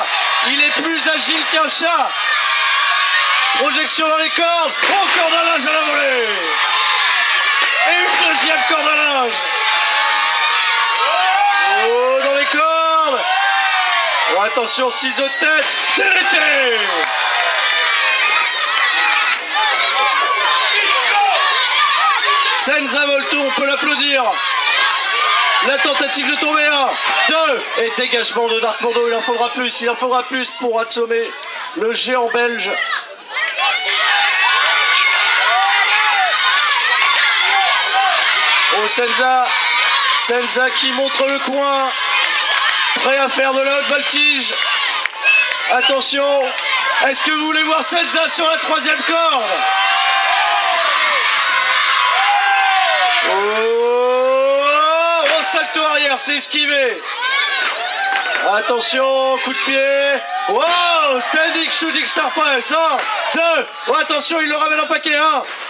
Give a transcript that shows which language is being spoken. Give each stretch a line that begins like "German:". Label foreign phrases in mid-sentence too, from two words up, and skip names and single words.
French: Il est plus agile qu'un chat. Projection dans les cordes. Oh, corde à linge à la volée. Et une deuxième corde à linge. Oh, dans les cordes. Oh, attention, ciseaux de tête. DDT. Senza Volto, on peut l'applaudir. La tentative de tomber 1, 2, et dégagement de Dark Mondo, il en faudra plus pour assommer le géant belge. Oh, Senza qui montre le coin, prêt à faire de la haute voltige. Attention, est-ce que vous voulez voir Senza sur la troisième corde? Salto arrière, c'est esquivé. Attention, coup de pied.
English: Wow, standing shooting star press.
French: 1, 2. Oh, attention, il le ramène en paquet. 1.